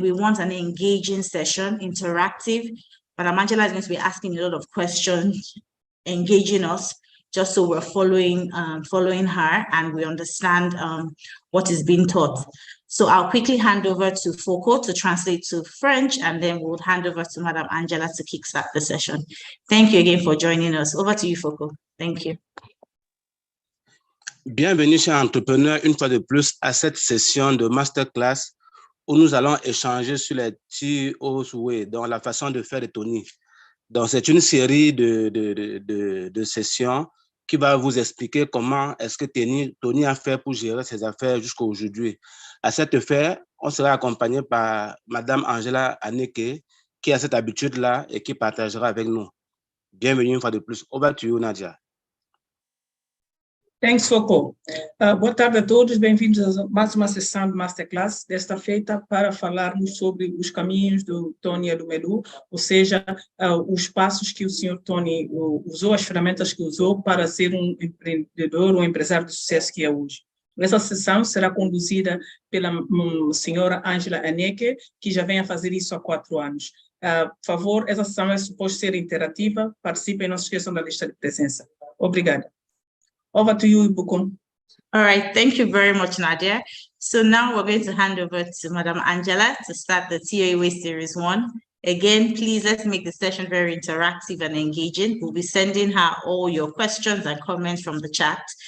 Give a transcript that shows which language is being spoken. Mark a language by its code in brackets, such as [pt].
[en] We want an engaging session, interactive. Madam Angela is going to be asking a lot of questions, engaging us, just so we're following her and we understand what is being taught. So I'll quickly hand over to Foko to translate to French, and then we'll hand over to Madam Angela to kickstart the session. Thank you again for joining us. Over to you, Foko. Thank you. [fr] Bienvenue, chers entrepreneurs, une fois de plus à cette session de masterclass où nous allons échanger sur les TOWay, donc la façon de faire des Tony. Donc, c'est une série de sessions qui va vous expliquer comment est-ce que Tony a fait pour gérer ses affaires jusqu'à aujourd'hui. À cette fin, on sera accompagné par Madame Angela Aneke, qui a cette habitude-là et qui partagera avec nous. Bienvenue une fois de plus. [en] Over to you, Nadia. Thanks, Foko. [pt] Boa tarde a todos, bem-vindos a mais uma sessão de Masterclass, desta feita para falarmos sobre os caminhos do Tony Elumelu, ou seja, os passos que o senhor Tony usou, as ferramentas que usou para ser um empreendedor, um empresário de sucesso que é hoje. Essa sessão será conduzida pela senhora Angela Aneke, que já vem a fazer isso há 4 anos. Por favor, essa sessão é suposto ser interativa, participem, não se esqueçam da lista de presença. Obrigada. [en] Over to you, Ibukum. All right, thank you very much, Nadia. So now we're going to hand over to Madam Angela to start the Toe Way Series 1. Again, please, let's make the session very interactive and engaging. We'll be sending her all your questions and comments from the chat.